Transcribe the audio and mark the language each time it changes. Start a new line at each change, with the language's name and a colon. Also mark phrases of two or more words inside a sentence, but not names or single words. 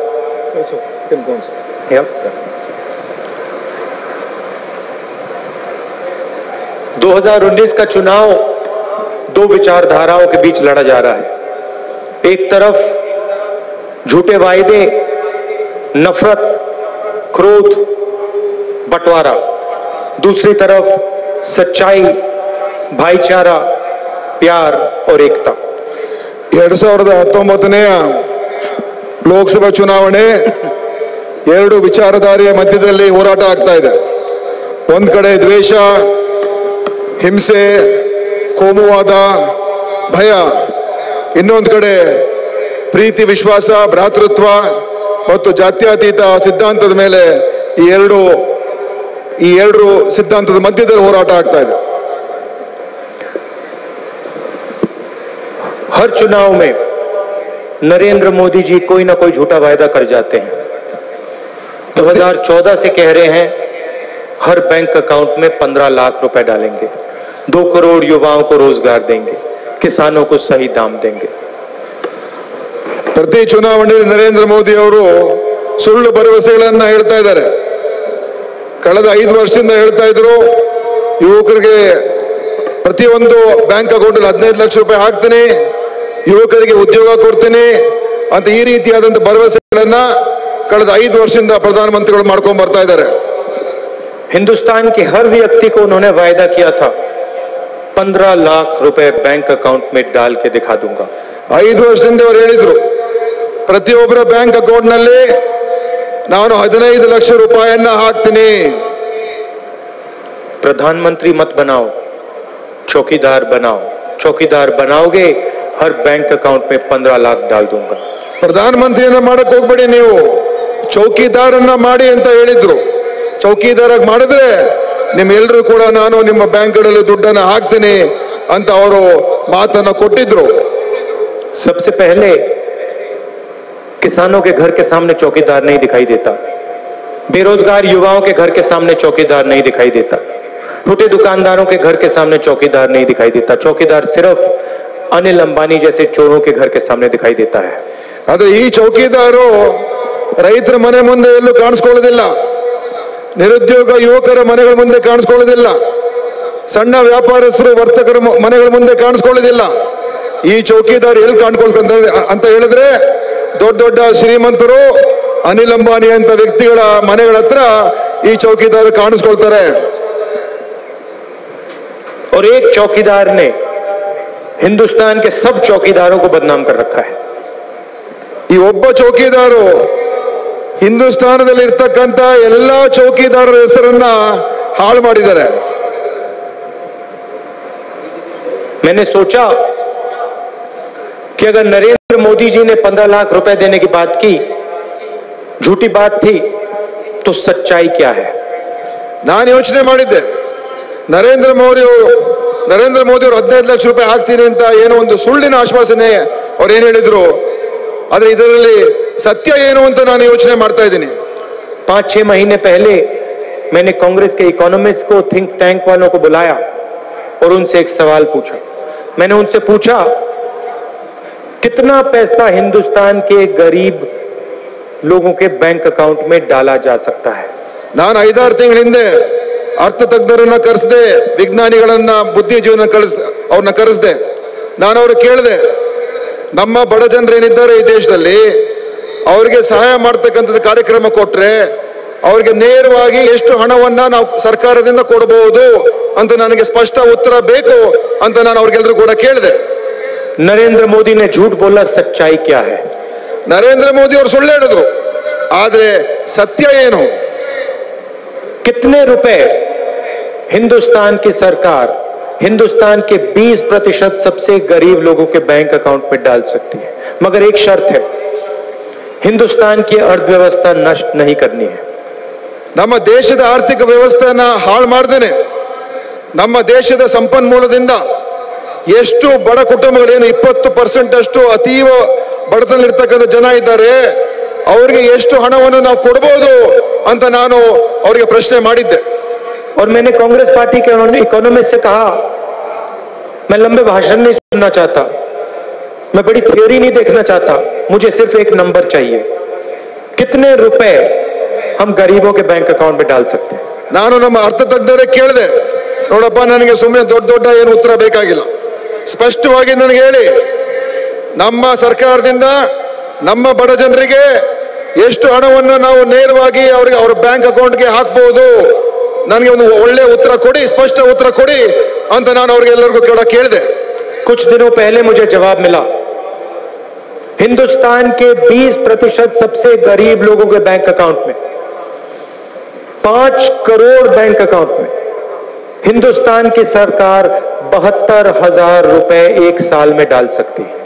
Hindi: 2019 का चुनाव दो विचारधाराओं के बीच लड़ा जा रहा है। एक तरफ झूठे वायदे, नफरत, क्रोध, बंटवारा, दूसरी तरफ सच्चाई, भाईचारा, प्यार और एकता।
Kannada: 2019ನೇ ಲೋಕಸಭಾ ಚುನಾವಣೆ ಎರಡು ವಿಚಾರಧಾರೆಯ ಮಧ್ಯದಲ್ಲಿ ಹೋರಾಟ ಆಗ್ತಾ ಇದೆ. ಒಂದು ಕಡೆ ದ್ವೇಷ, ಹಿಂಸೆ, ಕೋಮುವಾದ, ಭಯ, ಇನ್ನೊಂದು ಕಡೆ ಪ್ರೀತಿ, ವಿಶ್ವಾಸ, ಭ್ರಾತೃತ್ವ ಮತ್ತು ಜಾತ್ಯತೀತ ಸಿದ್ಧಾಂತದ ಮೇಲೆ ಈ ಎರಡು ಸಿದ್ಧಾಂತದ ಮಧ್ಯದಲ್ಲಿ ಹೋರಾಟ ಆಗ್ತಾ ಇದೆ.
Hindi: हर चुनाव में नरेंद्र मोदी जी कोई ना कोई झूठा वायदा कर जाते हैं। 2014 से कह रहे हैं हर
English: bank account
Hindi: में 15 लाख रुपए डालेंगे, 2 करोड़ युवाओं को रोजगार देंगे, किसानों को सही दाम देंगे।
Kannada: ಪ್ರತಿ ಚುನಾವಣೆಯಲ್ಲಿ ನರೇಂದ್ರ ಮೋದಿ ಅವರು ಸುಳ್ಳು ಭರವಸೆಗಳನ್ನು ಹೇಳ್ತಾ ಇದ್ದಾರೆ. ಕಳೆದ 5 ವರ್ಷದಿಂದ ಹೇಳ್ತಾ ಇದ್ರು, ಯುವಕರಿಗೆ ಪ್ರತಿಯೊಂದು
English: bank account
Kannada: 15 ಲಕ್ಷ ರೂಪಾಯಿ ಹಾಕ್ತೀನಿ, ಯುವಕರಿಗೆ ಉದ್ಯೋಗ ಕೊಡ್ತೀನಿ ಅಂತ ಈ ರೀತಿಯಾದಂತ ಭರವಸೆಗಳನ್ನ ಕಳೆದ 5 ವರ್ಷದಿಂದ ಪ್ರಧಾನಮಂತ್ರಿಗಳು ಮಾಡ್ಕೊಂಡು ಬರ್ತಾ ಇದ್ದಾರೆ.
Hindi: हिंदुस्तान के हर व्यक्ति को उन्होंने वायदा किया था 15 लाख रुपए
English: bank account
Hindi: में डाल के दिखा दूंगा।
Kannada: 5 ವರ್ಷದಿಂದ ಅವರು ಹೇಳಿದ್ರು, ಪ್ರತಿಯೊಬ್ಬರ
English: bank account
Kannada: ನಲ್ಲಿ ನಾನು 15 ಲಕ್ಷ ರೂಪಾಯಿಯನ್ನ ಹಾಕ್ತೀನಿ.
Hindi: प्रधानमंत्री मत बनाओ, चौकीदार बनाओ, चौकीदार बनाओगे हर
English: bank account
Hindi: में 15 लाख डाल दूंगा।
Kannada: ಪ್ರಧಾನಮಂತ್ರಿಯನ್ನ ಮಾಡಕ್ ಹೋಗ್ಬೇಡಿ, ನೀವು ಚೌಕಿದಾರನ್ನ ಮಾಡಿ ಅಂತ ಹೇಳಿದ್ರು. ಚೌಕಿದಾರ ಮಾಡಿದ್ರೆ ನಿಮ್ಮೆಲ್ಲರೂ ಕೂಡ ನಾನು ನಿಮ್ಮ ಬ್ಯಾಂಕ್ಗಳಲ್ಲಿ ದುಡ್ಡನ್ನ ಹಾಕ್ತೀನಿ ಅಂತ ಅವರು ಮಾತನ್ನ ಕೊಟ್ಟಿದ್ರು.
Hindi: सबसे पहले किसानों के घर के सामने चौकीदार नहीं दिखाई देता, बेरोजगार युवाओं के घर के सामने चौकीदार नहीं दिखाई देता, छोटे दुकानदारों के घर के सामने चौकीदार नहीं दिखाई देता। चौकीदार सिर्फ अनिल अंबानी जैसे चोरों के घर के सामने दिखाई देता है।
Kannada: आदरे ಈ ಚೌಕಿದಾರು ರೈತರ ಮನೆ ಮುಂದೆ ಎಲ್ಲೂ ಕಾಣಿಸ್ಕೊಳ್ಳೋದಿಲ್ಲ, ನಿರುದ್ಯೋಗ ಯುವಕರ ಮನೆಗಳ ಮುಂದೆ ಕಾಣಿಸ್ಕೊಳ್ಳೋದಿಲ್ಲ, ಸಣ್ಣ ವ್ಯಾಪಾರಸ್ಥರು ವರ್ತಕರ ಮನೆಗಳ ಮುಂದೆ ಕಾಣಿಸ್ಕೊಳ್ಳೋದಿಲ್ಲ. ಈ ಚೌಕಿದಾರ್ ಎಲ್ಲಿ ಕಾಣಿಸ್ಕೊಳ್ತಾರೆ ಅಂತ ಹೇಳಿದ್ರೆ ದೊಡ್ಡ ದೊಡ್ಡ ಶ್ರೀಮಂತರು, ಅನಿಲ್ ಅಂಬಾನಿ ಅಂತ ವ್ಯಕ್ತಿಗಳ ಮನೆಗಳ ಹತ್ರ ಈ ಚೌಕಿದಾರ್ ಕಾಣಿಸ್ಕೊಳ್ತಾರೆ.
Hindi: और एक चौकीदार ने हिंदुस्तान के सब चौकीदारों को बदनाम कर रखा है।
Kannada: ಈ ಒಬ್ಬ ಚೌಕಿದಾರು ಹಿಂದೂಸ್ತಾನದಲ್ಲಿ ಇರ್ತಕ್ಕಂಥ ಎಲ್ಲಾ ಚೌಕಿದಾರರ ಹೆಸರನ್ನ ಹಾಳು ಮಾಡಿದ್ದಾರೆ.
Hindi: मैंने सोचा कि अगर नरेंद्र मोदी जी ने 15 लाख रुपए देने की बात की, झूठी बात थी, तो सच्चाई क्या है?
Kannada: ನಾನು ಯೋಚನೆ ಮಾಡಿದ್ದೆ, ನರೇಂದ್ರ ಮೋದಿ ಅವರು 15 ಲಕ್ಷ ರೂಪಾಯಿ ಹಾಕ್ತೀನಿ ಅಂತ ಏನೋ ಒಂದು ಸುಳ್ಳಿನ ಆಶ್ವಾಸನೆ ಅವ್ರು ಏನ್ ಹೇಳಿದ್ರು, ಆದ್ರೆ ಇದರಲ್ಲಿ ಸತ್ಯ ಏನು ಅಂತ ನಾನು ಯೋಚನೆ ಮಾಡ್ತಾ ಇದ್ದೀನಿ.
Hindi: 5-6 महीने पहले मैंने कांग्रेस के इकोनॉमिस्ट को,
English: think tank
Hindi: वालों को बुलाया और उनसे एक सवाल पूछा। मैंने उनसे पूछा कितना पैसा हिंदुस्तान के गरीब लोगों के
English: bank account
Hindi: में डाला जा सकता है।
Kannada: ನಾನು 5-6 ತಿಂಗಳ ಹಿಂದೆ ಅರ್ಥ ತಜ್ಞರನ್ನ ಕರೆಸಿದೆ, ವಿಜ್ಞಾನಿಗಳನ್ನ, ಬುದ್ಧಿಜೀವನ ಅವ್ರನ್ನ ಕರೆಸಿದೆ. ನಾನು ಅವ್ರಿಗೆ ಕೇಳಿದೆ, ನಮ್ಮ ಬಡ ಜನರು ಏನಿದ್ದಾರೆ ಈ ದೇಶದಲ್ಲಿ ಅವ್ರಿಗೆ ಸಹಾಯ ಮಾಡ್ತಕ್ಕಂಥದ್ದು ಕಾರ್ಯಕ್ರಮ ಕೊಟ್ರೆ ಅವ್ರಿಗೆ ನೇರವಾಗಿ ಎಷ್ಟು ಹಣವನ್ನ ನಾವು ಸರ್ಕಾರದಿಂದ ಕೊಡಬಹುದು ಅಂತ ನನಗೆ ಸ್ಪಷ್ಟ ಉತ್ತರ ಬೇಕು ಅಂತ ನಾನು ಅವ್ರಿಗೆಲ್ಲರೂ ಕೂಡ ಕೇಳಿದೆ.
Hindi: नरेंद्र मोदी ने झूठ बोला, सच्चाई क्या है?
Kannada: ನರೇಂದ್ರ ಮೋದಿ ಅವರು ಸುಳ್ಳು ಹೇಳಿದ್ರು, ಆದ್ರೆ ಸತ್ಯ ಏನು?
Hindi: कितने रुपए हिंदुस्तान की सरकार हिंदुस्तान के 20% सबसे गरीब लोगों के
English: bank account
Hindi: में डाल सकती है, मगर एक शर्त है, हिंदुस्तान की अर्थव्यवस्था नष्ट नहीं करनी है।
Kannada: ನಮ್ಮ ದೇಶದ ಆರ್ಥಿಕ ವ್ಯವಸ್ಥೆಯನ್ನ ಹಾಳು ಮಾಡ್ದೇನೆ ನಮ್ಮ ದೇಶದ ಸಂಪನ್ಮೂಲದಿಂದ ಎಷ್ಟು ಬಡ ಕುಟುಂಬಗಳೇನು 20% ಅಷ್ಟು ಅತೀವ ಬಡತನದಲ್ಲಿರ್ತಕ್ಕಂಥ ಜನ ಇದ್ದಾರೆ, ಅವರಿಗೆ ಎಷ್ಟು ಹಣವನ್ನು ನಾವು ಕೊಡಬಹುದು ಅಂತ ನಾನು ಅವರಿಗೆ ಪ್ರಶ್ನೆ ಮಾಡಿದ್ದೆ.
Hindi: और मैंने कांग्रेस पार्टी के इकोनॉमिस्ट से कहा, मैं लंबे भाषण नहीं सुनना चाहता, मैं बड़ी थ्योरी नहीं देखना चाहता, मुझे सिर्फ एक नंबर चाहिए, कितने रुपए हम गरीबों के
English: bank account
Hindi: में डाल सकते हैं.
Kannada: ನಾನು ನಮ್ಮ ಅರ್ಥತಜ್ಞರಿಗೆ ಕೇಳಿದೆ, ನೋಡಪ್ಪ ನನಗೆ ಸುಮ್ಮನೆ ದೊಡ್ಡ ದೊಡ್ಡ ಏನು ಉತ್ತರ ಬೇಕಾಗಿಲ್ಲ, ಸ್ಪಷ್ಟವಾಗಿ ನನಗೆ ಹೇಳಿ, ನಮ್ಮ ಸರ್ಕಾರದಿಂದ ನಮ್ಮ ಬಡ ಜನರಿಗೆ ಎಷ್ಟು ಹಣವನ್ನು ನಾವು ನೇರವಾಗಿ ಅವರಿಗೆ ಅವರ
English: bank accountge
Kannada: ಹಾಕಬಹುದು, ನನಗೆ ಒಂದು ಒಳ್ಳೆ ಉತ್ತರ ಕೊಡಿ, ಸ್ಪಷ್ಟ ಉತ್ತರ ಕೊಡಿ ಅಂತ ನಾನು ಅವರಿಗೆಲ್ಲರಿಗೂ ಕೇಳಿದೆ.
Hindi: कुछ दिनों पहले मुझे जवाब मिला, हिंदुस्तान के 20% सबसे गरीब लोगों के
English: bank account
Hindi: में, 5 करोड़
English: bank account
Hindi: में हिंदुस्तान की सरकार 72,000 रुपए एक साल में डाल सकती है.